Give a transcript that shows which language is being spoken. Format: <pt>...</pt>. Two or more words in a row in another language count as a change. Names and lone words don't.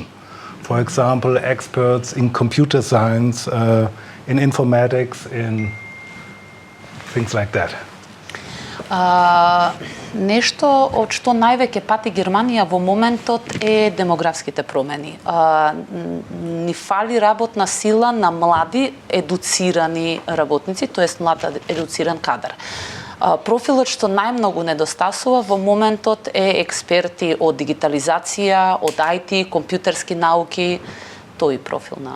<en>For example, experts in computer science, in informatics, in things like that.</en> <mk>Нешто од што највеќе пати Германија во моментот е демографските промени. Ни фали работна сила на млади, едуцирани работници, тоест млад едуциран кадар. Профилот што најмногу недостасува во моментот е експерти од дигитализација, од IT, компјутерски науки, тој профил на...</mk>